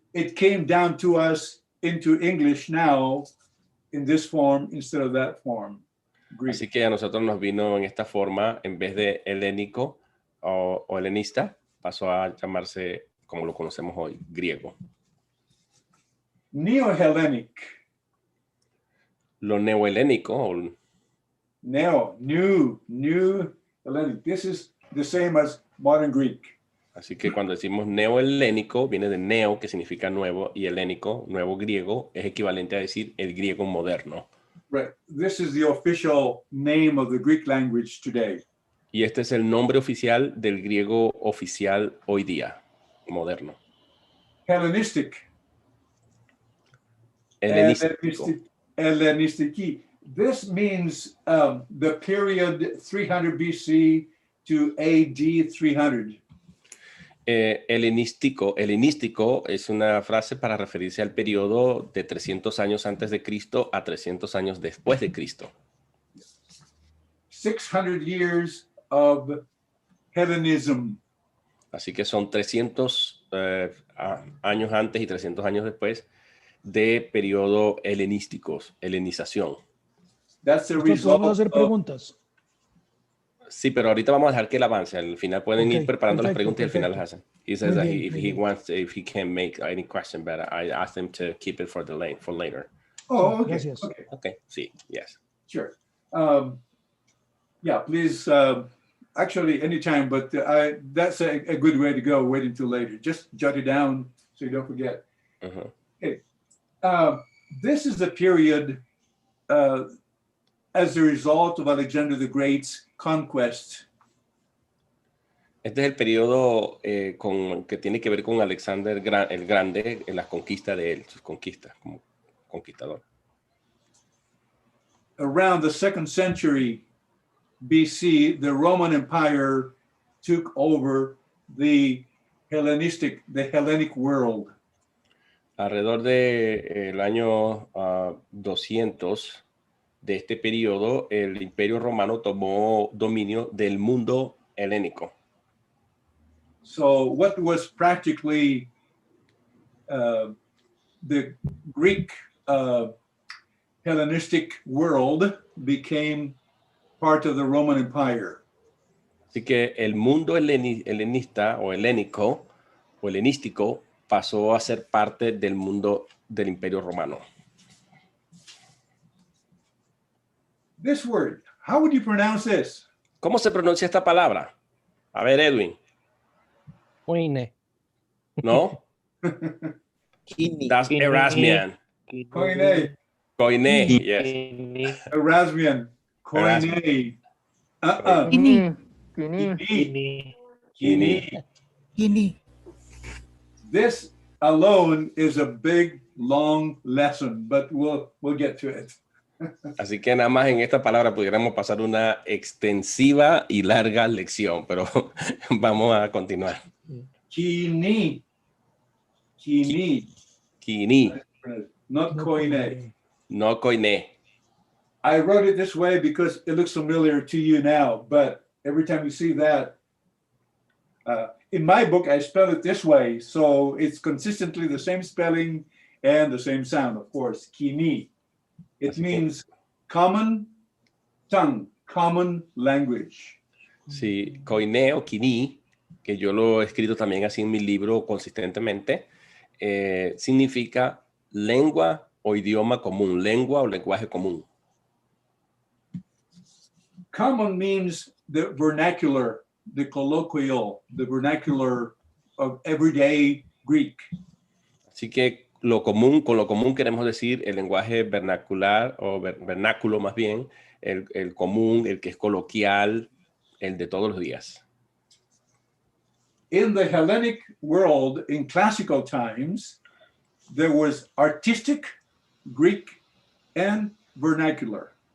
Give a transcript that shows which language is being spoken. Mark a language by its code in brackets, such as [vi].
[en] It came down to us into English now in this form instead of that form. Greek. [es] Así que a nosotros nos vino en esta forma, en vez de helénico o helenista, pasó a llamarse, como lo conocemos hoy, griego. [en] Neo-Hellenic. [es] Lo neohelénico. [en] New Hellenic. This is the same as modern Greek. [es] Así que cuando decimos neohelénico, viene de neo, que significa nuevo, y helénico, nuevo griego, es equivalente a decir el griego moderno. [en] Right. This is the official name of the Greek language today. [es] Y este es el nombre oficial del griego oficial hoy día, moderno. [en] Hellenistic. Hellenistic. This means the period 300 BC to AD 300. [es] Helenístico es una frase para referirse al periodo de 300 años antes de Cristo a 300 años después de Cristo. [en] 600 years of Hellenism. [es] Así que son 300 años antes y 300 años después de periodo helenísticos, helenización. [en] That's the result. [es] ¿Podemos hacer preguntas? Sí, pero ahorita vamos a dejar que él avance. Al final pueden ir preparando las preguntas y al final las hacen. [en] He says that if he can make any question, but I asked him to keep it for later. Oh, okay. [es] Gracias. [en] Okay. Okay, [es] sí, [en] yes. Sure. Yeah, please. Actually, anytime, but that's a good way to go. Wait until later. Just jot it down so you don't forget. Ujú. Okay. This is the period as a result of Alexander the Great's conquest. [es] Este es el periodo que tiene que ver con Alexander el Grande en las conquistas de él, sus conquistas como conquistador. [en] Around the 2nd century BC, the Roman Empire took over the Hellenic world. [es] Alrededor del año 200 de este periodo, el Imperio Romano tomó dominio del mundo helénico. [en] So what was practically the Greek Hellenistic world became part of the Roman Empire. [es] Así que el mundo helenista o helénico o helenístico pasó a ser parte del mundo del Imperio Romano. [en] This word, how would you pronounce this? [es] ¿Cómo se pronuncia esta palabra? A ver, Edwin. [en] KOINE. ¿No? That's Erasmian. Koine. Koine, yes. Erasmian. Koine. Kini. Kini. This alone is a big, long lesson, but we'll get to it. [es] Así que nada más en esta palabra pudiéramos pasar una extensiva y larga lección, pero vamos a continuar. [en] Kini. Kini. Kini, Not koine. [es] no koine. [en] I wrote it this way because it looks familiar to you now, but every time you see that, in my book, I spell it this way. So it's consistently the same spelling and the same sound, of course, kini. It means common tongue, common language. [es] Sí, koine o kini, que yo lo he escrito también así en mi libro consistentemente, significa lengua o idioma común, lengua o lenguaje común. [en] Common means the vernacular, the colloquial, the vernacular of everyday Greek. [es] Así que lo común, con lo común queremos decir el lenguaje vernacular o vernáculo más bien, el común, el que es coloquial, el de todos los días. [en] In the Hellenic world, in classical times, there was artistic, Greek, and vernacular.